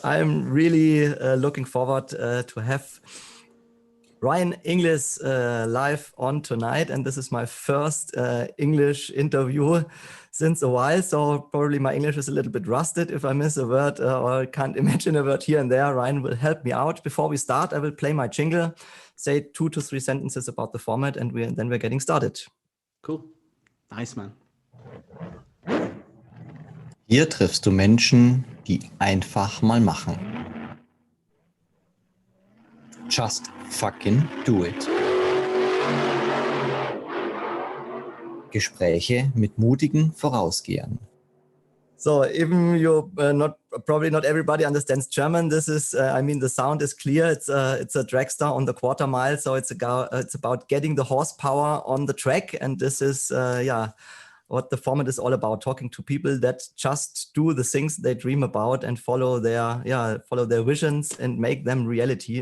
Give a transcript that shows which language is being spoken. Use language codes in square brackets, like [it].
[en] I'm really looking forward to have Ryan Inglis live on tonight, and this is my first English interview since a while, so probably my English is a little bit rusted if I miss a word or can't imagine a word here and there. Ryan will help me out. Before we start, I will play my jingle, say 2 to 3 sentences about the format, and then we're getting started. Cool. Nice, man. [de] Hier triffst du Menschen, die einfach mal machen. [en] Just fucking do it. [de] Gespräche mit mutigen Vorausgehern. [en] So even you probably not everybody understands German. This is, I mean, the sound is clear. It's a dragster on the quarter mile. So it's about getting the horsepower on the track. And this is, what the format is all about, talking to people that just do the things they dream about and follow their visions and make them reality.